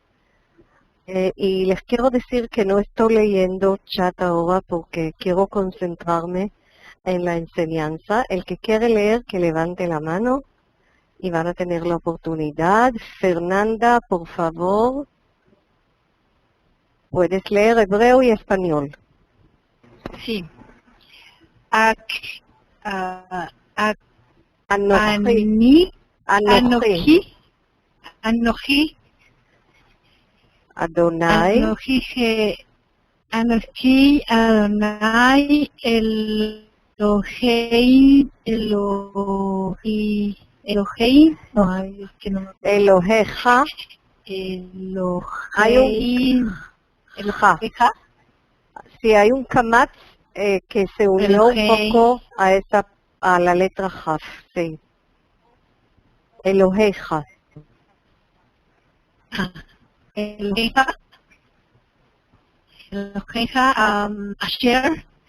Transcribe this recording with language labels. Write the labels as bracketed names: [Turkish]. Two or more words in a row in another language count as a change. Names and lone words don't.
[Spanish] Y les quiero decir que no estoy leyendo chat ahora porque quiero concentrarme en la enseñanza. El que quiere leer, que levante la mano y van a tener la oportunidad. Fernanda, por favor, puedes leer hebreo y español. Sí. Anochi. Anochi. Adonai. [Hebrew] אנוכי אדוני אלוהי, [Spanish] no, es que no me acuerdo. Eloheja. Hay un Eloheja. Sí, hay un kamatz que se unió un poco a la letra Jaf, sí. Eloheja. [Hebrew] אלוהיך, אשר,